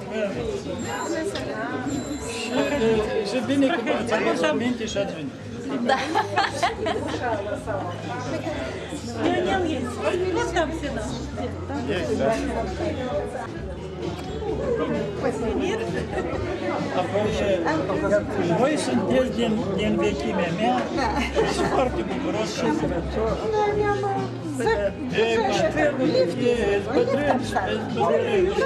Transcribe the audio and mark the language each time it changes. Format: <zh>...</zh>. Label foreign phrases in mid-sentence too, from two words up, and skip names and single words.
<ro>Și bine că v-ați adus aminte și ați venit. Da. El есть.</ro> <ru>Вот там все наши.</ru> <ro>Apoi, voi sunteți din vechimea mea și sunt foarte bucuros că ați venit. Ești bătrân, ești bătrân.</ro>